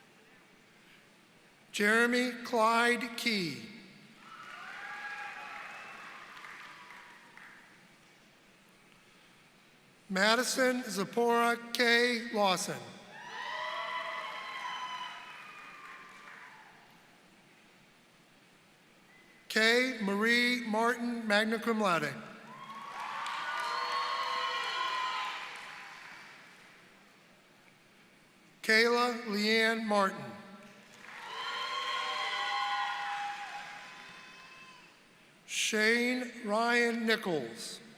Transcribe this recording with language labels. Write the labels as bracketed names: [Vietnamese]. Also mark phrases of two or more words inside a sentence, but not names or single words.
[English] Jeremy Clyde Key. Madison Zipporah K. Lawson. K. Marie Martin, [Latin] magna cum laude. [English] Kayla Leanne Martin. Shane Ryan Nichols.